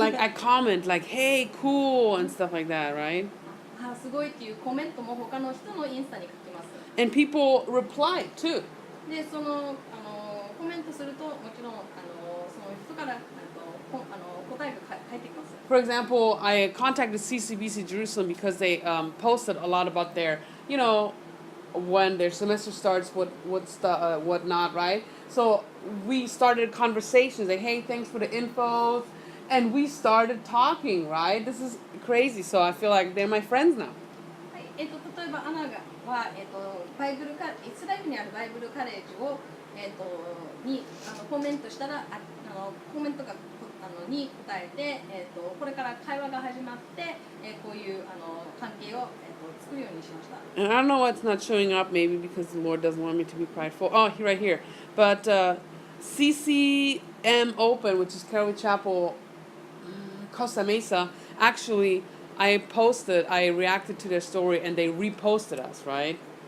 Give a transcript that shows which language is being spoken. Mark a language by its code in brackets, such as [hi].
[en] Or like I comment like, hey, cool, and stuff like that, right? [ja] すごいっていうコメントも他の人のインスタに書きます。 [en] And people reply too. [ja] で、そのコメントするともちろんその人から答えが返ってきます。 [en] For example, I contacted CCBC Jerusalem because they posted a lot about their, when their semester starts, what not, right? So we started conversations like, hey, thanks for the info, and we started talking, right? This is crazy. So I feel like they're my friends now. [ja] はい、例えばアナはイスラエルにあるバイブルカレッジをにコメントしたらコメントがに答えてこれから会話が始まってこういう関係を作るようにしました。 [en] And I don't know why it's not showing up, maybe because the Lord doesn't want me to be prideful. Oh, right here. But CCM Open, which is Calvary Chapel, Costa Mesa, actually, I reacted to their story, and they reposted us, right?